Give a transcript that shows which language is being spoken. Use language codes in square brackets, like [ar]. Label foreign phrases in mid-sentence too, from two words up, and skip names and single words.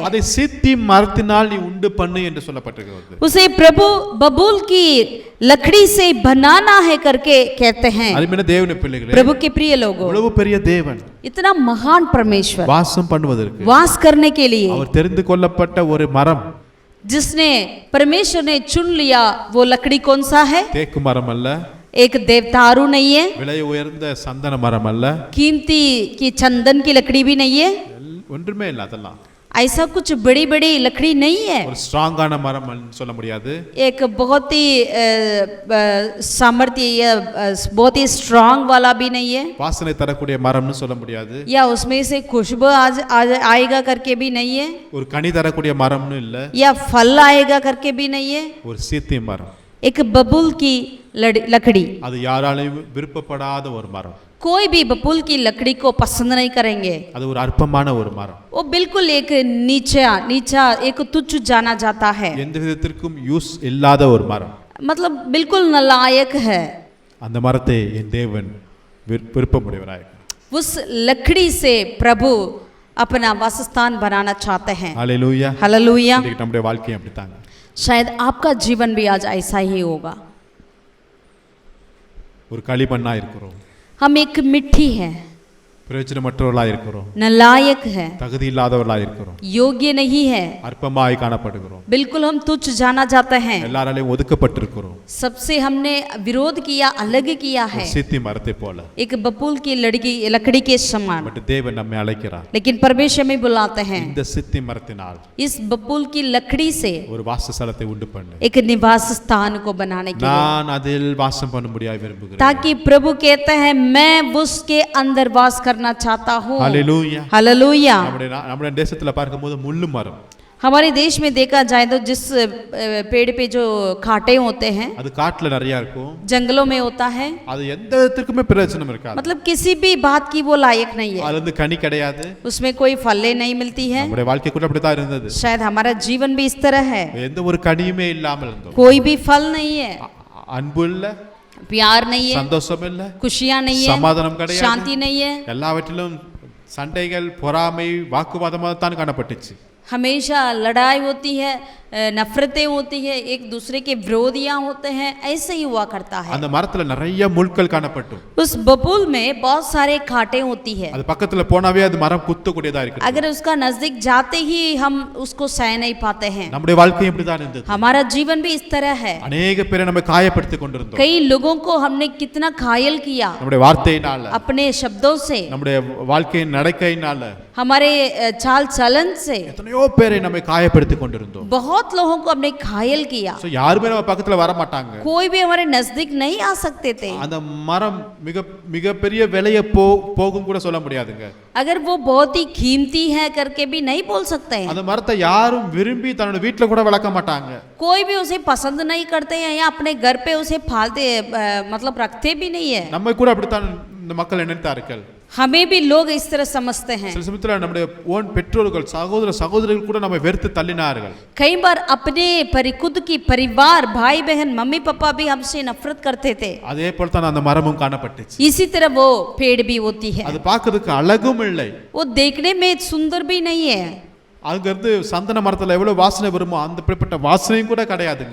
[ta] அதை சித்தி மரத்தினால் நீ உண்டு பண்ணு என்று சொல்லப்பட்டிருக்கிறது। [hi] उसे प्रभु बबूल की लकड़ी से बनाना है करके कहते हैं। [ta] அருமையான தேவனுடைய பிள்ளைகளே, [hi] प्रभु के प्रिय लोगों, [ta] இவ்வளவு பெரிய தேவன் [hi] इतना महान परमेश्वर [ta] வாசம் பண்ணுவதற்கு [hi] वास करने के लिए, [ta] அவர் தெரிந்து கொள்ளப்பட்ட ஒரு மரம், [hi] जिसने परमेश्वर ने चुन लिया, वो लकड़ी कौन सा है? [ta] தேக்கு மரம் அல்ல, [hi] एक देवदारू नहीं है, [ta] விலை உயர்ந்த சந்தன மரம் அல்ல, [hi] कीमती की चंदन की लकड़ी भी नहीं है, [ta] ஒன்றுமே இல்லை। அதெல்லாம் [hi] ऐसा कुछ बड़ी बड़ी लकड़ी नहीं है। [ta] ஒரு ஸ்ட்ராங்கான மரம் சொல்ல முடியாது, [hi] एक बहुत ही सामर्थ्य या बहुत ही स्ट्रांग वाला भी नहीं है, [ta] வாசனை தரக்கூடிய மரம்னு சொல்ல முடியாது, [hi] या उसमें से खुशबू आएगा करके भी नहीं है, [ta] ஒரு கனி தரக்கூடிய மரம்னு இல்ல, [hi] या फल आएगा करके भी नहीं है। [ta] ஒரு சீத்தி மரம், [hi] एक बबूल की लकड़ी, [ta] அது யாராலையும் விருப்பப்படாத ஒரு மரம், [hi] कोई भी बबूल की लकड़ी को पसंद नहीं करेंगे। [ta] அது ஒரு அற்பமான ஒரு மரம், [hi] वो बिल्कुल एक नीचा एक तुच्छ जाना जाता है, [ta] எந்த விதத்திற்கும் யூஸ் இல்லாத ஒரு மரம்। [hi] मतलब बिल्कुल नालायक है। [ta] அந்த மரத்தை என் தேவன் விருப்பமுடையவராய், [hi] उस लकड़ी से प्रभु अपना वासस्थान बनाना चाहते हैं। [ta] ஹalleluya [hi] हालेलुया। [ta] இன்னைக்கு நம்முடைய வாழ்க்கை அப்படித்தாங்க। [hi] शायद आपका जीवन भी आज ऐसा ही होगा। [ta] ஒரு களிமண்ணா இருக்கிறோம், [hi] हम एक मिट्टी है, [ta] பிரயோஜனமற்றவர்களா இருக்கிறோம், [hi] नालायक है, [ta] தகுதி இல்லாதவர்களா இருக்கிறோம், [hi] योग्य नहीं है, [ta] அற்பமாய் காணப்படுகிறோம், [hi] बिल्कुल हम तुच्छ जाना जाते हैं, [ta] எல்லாராலையும் ஒதுக்கப்பட்டிருக்கிறோம், [hi] सबसे हमने विरोध किया, अलग किया है, [ta] சித்தி மரத்தை போல। [hi] एक बबूल की लकड़ी के समान। [ta] பட் தேவன் நம்மை அழைக்கிறார், [hi] लेकिन परमेश्वर में बुलाते हैं, [ta] இந்த சித்தி மரத்தினால் [hi] इस बबूल की लकड़ी से [ta] ஒரு வாசஸ்தலத்தை உண்டு பண்ணு, [hi] एक निवास स्थान को बनाने के लिए, [ta] நான் அதில் வாசம் பண்ணும்படியாய் விரும்புகிறேன்। [hi] ताकि प्रभु कहते हैं मैं उसके अंदर वास करना चाहता हूँ। [ta] ஹalleluya [hi] हालेलुया। [ta] நம்முடைய தேசத்துல பார்க்கும்போது முள்ளு மரம், [hi] हमारे देश में देखा जाए तो जिस पेड़ पे जो कांटे होते हैं, [ta] அது காட்டுல நிறைய இருக்கும், [hi] जंगलों में होता है, [ta] அது எந்த விதத்திற்குமே பிரயோஜனம் இருக்காது, [hi] मतलब किसी भी बात की वो लायक नहीं है, [ta] அதுல இருந்து கனி கிடையாது। [hi] उसमें कोई फलें नहीं मिलती है। [ta] நம்முடைய வாழ்க்கை கூட அப்படித்தான் இருந்தது, [hi] शायद हमारा जीवन भी इस तरह है, [ta] எந்த ஒரு கனியுமே இல்லாமல் இருந்தோம், [hi] कोई भी फल नहीं है, [ta] அன்பு இல்ல, [hi] प्यार नहीं है, [ta] சந்தோஷம் இல்ல, [hi] खुशियां नहीं है, [ta] சமாதானம் கிடையாது, [hi] शांति नहीं है, [ta] எல்லாவற்றிலும் சண்டைகள் பொறாமை வாக்குவாதமாக தான் காணப்பட்டுச்சு। [hi] हमेशा लड़ाई होती है, नफरतें होती है, एक दूसरे के विरोधियां होते हैं, ऐसे ही हुआ करता है। [ta] அந்த மரத்துல நிறைய முள்கள் காணப்பட்டும், [hi] उस बबूल में बहुत सारे कांटे होती है, [ta] அது பக்கத்துல போனாவே அது மரம் குத்தக்கூடியதா இருக்கு। [hi] अगर उसका नजदीक जाते ही हम उसको सह नहीं पाते हैं। [ta] நம்முடைய வாழ்க்கை இப்படிதான் இருந்தது, [hi] हमारा जीवन भी इस तरह है। [ta] अनेक பேரை நம்ம காயப்படுத்தி கொண்டிருந்தோம், [hi] कई लोगों को हमने कितना घायल किया [ta] நம்முடைய வார்த்தையினால, [hi] अपने शब्दों से, [ta] நம்முடைய வாழ்க்கையின் நடக்கையினால, [hi] हमारे चाल चलन से, [ta] எத்தனையோ பேரை நம்ம காயப்படுத்தி கொண்டிருந்தோம்। [hi] बहुत बहुत लोगों को हमने घायल किया, [ta] சோ யாருமே நம்ம பக்கத்துல வர மாட்டாங்க. [hi] कोई भी हमारे नजदीक नहीं आ सकते थे. [ta] அந்த மரம் மிக பெரிய விலைய போகும் கூட சொல்ல முடியாதுங்க. [hi] अगर वो बहुत ही कीमती है करके भी नहीं बोल सकते हैं. [ta] அந்த மரத்தை யாரும் விரும்பி தன்னோட வீட்ல கூட வளர்க்க மாட்டாங்க. [hi] कोई भी उसे पसंद नहीं करते हैं या अपने घर पे उसे पालते मतलब रखते भी नहीं है. [ta] நம்ம கூட அப்படித்தான் இந்த மக்கள் நினைத்தார்கள். [hi] हमें भी लोग इस तरह समझते हैं. [ta] சில சமயத்துல நம்முடைய ஓன் பெற்றோர்கள் சகோதரர்கள் கூட நம்மை வெறுத்து தள்ளினார்கள். [hi] कई बार अपने खुद की परिवार भाई बहन मम्मी पापा भी हमसे नफरत करते थे. [ta] அதே போல தான் அந்த மரமும் காணப்பட்டுச்சு. [hi] इसी तरह वो पेड़ भी होती है. [ta] அது பார்க்கிறதுக்கு அழகும் இல்லை. [hi] वो देखने में सुंदर भी नहीं है. [ta] அங்கிருந்து சந்தன மரத்துல எவ்வளவு வாசனை வருமோ அந்த பிறப்பட்ட வாசனையும் கூட கிடையாதுங்க.